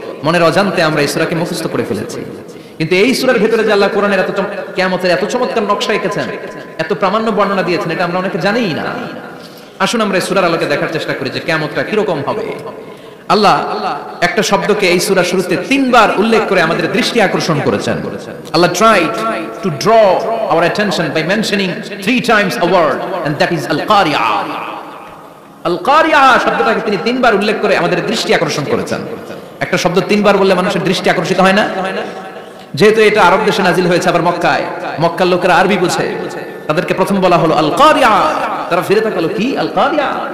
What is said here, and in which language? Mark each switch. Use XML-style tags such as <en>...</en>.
<bn>মনের অজান্তে আমরা এই সূরাকে মুখস্থ করে ফেলেছি। কিন্তু এই সূরার ভিতরে যে আল্লাহ কোরআনের এত কিয়ামতের এত চমৎকার নকশা এঁকেছেন, এত প্রামাণ্য বর্ণনা দিয়েছেন, এটা আমরা অনেকে জানিই না। আসুন আমরা এই সূরার আলোকে দেখার চেষ্টা করি যে কিয়ামতটা কিরকম হবে। আল্লাহ একটা শব্দকে এই সূরার শুরুতে 3 বার উল্লেখ করে আমাদের দৃষ্টি আকর্ষণ করেছেন।</bn> <en>Allah tried to draw our attention by mentioning 3 times a word, and that is al-qari'ah.</en> <bn>আল-কারিয়া শব্দটাকে তিনি 3 বার উল্লেখ করে আমাদের দৃষ্টি আকর্ষণ করেছেন। একটা শব্দ 3 বার বললে মানুষের দৃষ্টি আকর্ষিত হয় না? যেহেতু এটা আরব দেশে নাজিল হয়েছে, আবার মক্কায়, মক্কার লোকেরা আরবি বুঝে, তাদেরকে প্রথম বলা হলো আল-কারিয়া, তারা ফিরে তাকালো কি আল-কারিয়া।</bn>